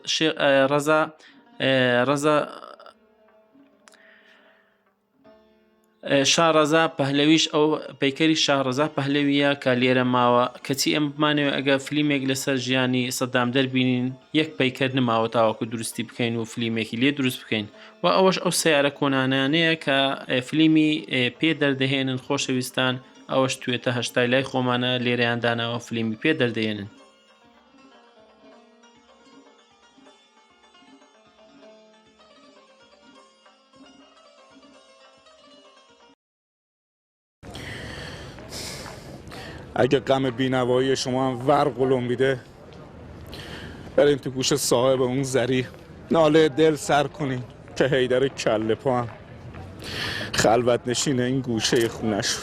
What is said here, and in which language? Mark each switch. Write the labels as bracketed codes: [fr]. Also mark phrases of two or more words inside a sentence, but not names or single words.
[ckb] شارەزا پەهلەویش ئەو پەیکەری شارەزا پەهلەویە کە لێرە ماوە کەچی ئەم بمانەوە ئەگە فلیمێک لەسەر ژیانی سەدام دەربینین یەک پەیکەر نماوە تاوەکو دروستی بکەین و فلیمێکی لێ دروست بکەین و ئەوەش ئەو سیارە کۆنانانەیە کە فلیمی پێ دەردەهێنن خۆشەویستان ئەوەش توێتە هەشتای لای خۆمانە لێرەیاندانەوە فلیمی پێ دەردەهێنن. [fa] اگه غم بینوایی شما هم ورق و لنبیده بریم تو گوش صاحب اون زری ناله دل سر کنین که حیدر کله پا هم خلوت نشینه این گوشه خونه شد.